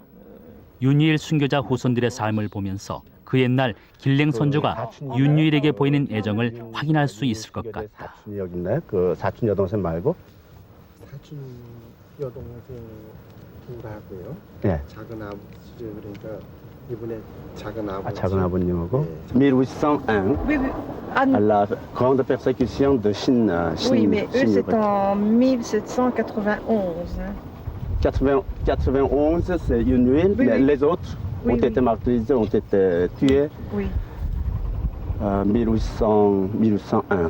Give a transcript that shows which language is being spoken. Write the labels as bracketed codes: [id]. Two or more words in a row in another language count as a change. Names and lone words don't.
[ko] 윤유일 순교자 후손들의 삶을 보면서 그 옛날 길랭 선조가 윤유일에게 보이는 애정을 확인할 수 있을 것 같다. 사촌이 여기 있나요? 그 사촌 여동생 말고? 사촌 여동생 둘하고요. 네. 작은 아버지, 그러니까 이분의 작은 아버지. 작은 아버님하고. 1801. [fr] Oui, oui. À la grande persécution de Chine. Oui, mais eux, c'est en 1791. 91, c'est Yunuil, Oui, mais oui. les autres Oui, ont oui. été martyrisés, ont été tués. Oui. 1801.